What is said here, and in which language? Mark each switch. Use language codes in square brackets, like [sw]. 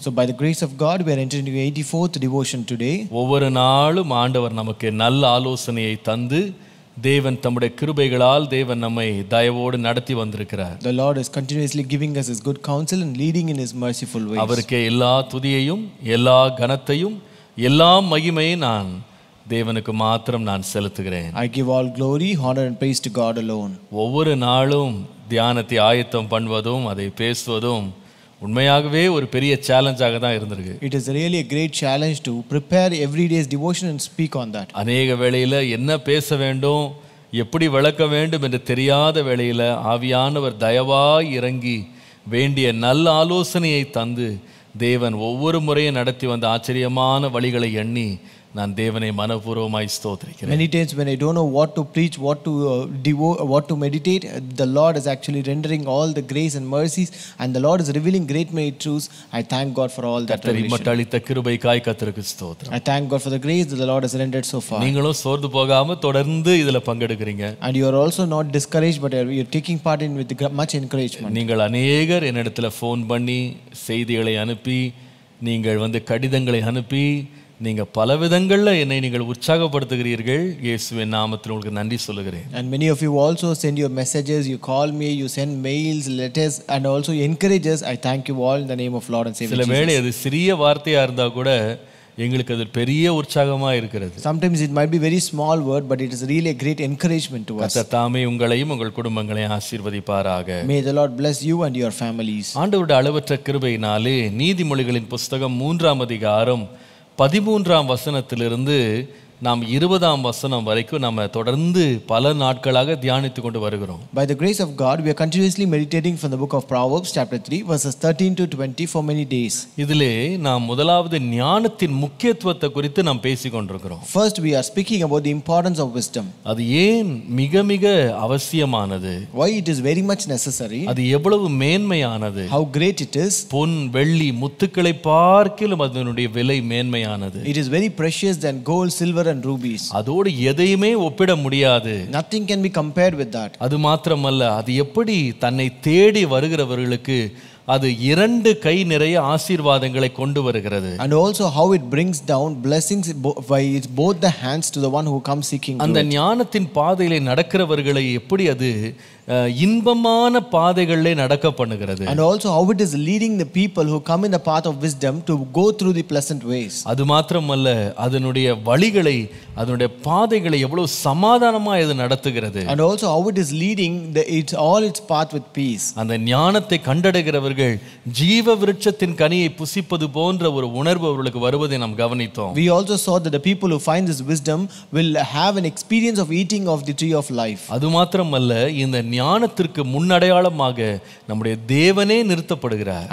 [en] So by the grace of God we are entering into 84th devotion today. [ta] ஒவ்வொரு நாளும் ஆண்டவர் நமக்கு நல்ல ஆலோசனையை தந்து தேவன் தம்முடைய கிருபைகளால் தேவன் நம்மை தயவோடு நடத்தி வந்திருக்கிறார். [en] The Lord is continuously giving us His good counsel and leading in His merciful ways. [ta] அவருக்கே எல்லா துதியையும் எல்லா கனத்தையும் எல்லா மகிமையும் நான் தேவனுக்கு மாத்திரம் நான் செலுத்துகிறேன். [en] I give all glory, honor and praise to God alone. [ta] ஒவ்வொரு நாளும் தியானத்தை ஆயத்தம் பண்ணுவதும் அதை பேசுவதும் உண்மையாகவே ஒரு பெரிய சேலஞ்சாக தான் இருந்திருக்கு. [en] It is really a great challenge to prepare every day's devotion and speak on that. [ta] அநேக வேளையில் என்ன பேச வேண்டும் எப்படி விளக்க வேண்டும் என்று தெரியாத வேளையில் ஆவியானவர் தயவாய் இறங்கி வேண்டிய நல்ல ஆலோசனையை தந்து தேவன் ஒவ்வொரு முறையும் நடத்தி வந்த ஆச்சரியமான வழிகளை எண்ணி நான் தேவனை மனப்பூர்வமாய் ஸ்தோத்திரிக்கிறேன். [en] Many times when I don't know what to preach, what to meditate, the Lord is actually rendering all the grace and mercies, and the Lord is revealing great many truths. I thank God for all that revelation. [ta] மட்டளித்த கிருபைக்காய் கர்த்தருக்கு ஸ்தோத்திரம். [en] I thank God for the grace that the Lord has rendered so far. [ta] நீங்களும் சோர்ந்து போகாம தொடர்ந்து இதுல பங்கெடுக்கிறீங்க. [en] And you are also not discouraged, but you are taking part in with much encouragement. [ta] நீங்கள் அநேகர் என்னிடத்துல ஃபோன் பண்ணி செய்திகளை அனுப்பி நீங்கள் கடிதங்களை அனுப்பி நீங்க பல விதங்கள்ல என்னை நீங்கள் உற்சாகப்படுத்துகிறீர்கள். இயேசுவின் நாமத்தில் உங்களுக்கு நன்றி சொல்லுகிறேன். [en] And many of you also send your messages, you call me, you send mails, letters, and also you encourage us. I thank you all in the name of Lord and Savior Jesus. [ta] சில வேளை அது சிறிய வார்த்தையா இருந்தா கூட எங்களுக்கு அது பெரிய உற்சாகமா இருக்கிறது. [en] Sometimes it might be very small word, but it is really a great encouragement to us. [ta] கர்த்தர் தாமே உங்களையும் உங்கள் குடும்பங்களையும் ஆசீர்வதிப்பாராக. [en] May the Lord bless you and your families. [ta] ஆண்டவருடைய அளவற்ற கிருபையினாலே நீதிமொழிகளின் புஸ்தகம் 3ஆம் அதிகாரம் 13ஆம் வசனத்திலிருந்து நாம் 20ஆம் வசனம் வரைக்கும் நம்ம தொடர்ந்து பல நாட்களாக தியானித்து கொண்டு வருகிறோம். [en] By the grace of God, we are continuously meditating from the book of Proverbs chapter 3 verses 13 to 20 for many days. [ta] இதிலே நாம் முதலாவது ஞானத்தின் முக்கியத்துவத்தை குறித்து நாம் பேசிக் கொண்டிருக்கிறோம். [en] First, we are speaking about the importance of wisdom. [ta] அது ஏன் மிக மிக அவசியமானது? [en] Why it is very much necessary. [ta] அது எவ்வளவு மேன்மையானது? [en] How great it is. [ta] பொன் வெள்ளி முத்துக்களை பார்க்கிலும் அதனுடைய விலை மேன்மையானது. [en] It is very precious than gold, silver and rubies. [ta] அதோடு எதையுமே ஒப்பிட முடியாது. [en] Nothing can be compared with that. [ta] அது மாத்திரமல்ல, அது எப்படி தன்னை தேடி வருகிறவர்களுக்கு அது 2 கை நிறைய ஆசீர்வாதங்களை கொண்டு வருகிறது. [en] And also how it brings down blessings by both the hands to the one who comes seeking. [ta] அந்த ஞானத்தின் பாதையிலே நடக்கிறவர்களை எப்படி அது இன்பமான பாதைகளிலே நடக்க பண்ணுகிறது. [en] And also how it is leading the people who come in the path of wisdom to go through the pleasant ways. [ta] அது மாத்திரமல்ல, அதனுடைய வழிகளை அதனுடைய பாதைகளை எவ்வளவு சமாதானமா இது நடத்துகிறது. [en] And also how it is leading its path with peace. [ta] அந்த ஞானத்தை கண்டடைகிறவர்கள் ஜீவ விருட்சத்தின் கனியை புசிப்பது போன்ற ஒரு உணர்வு அவர்களுக்கு வருவதை நாம் கவனித்தோம். [en] We also saw that the people who find this wisdom will have an experience of eating of the tree of life. [ta] அது மாத்திரமல்ல, இந்த ஞானத்திற்கு முன்னடையாளமாக நம்முடைய தேவனே நிறுத்தப்படுகிறார்.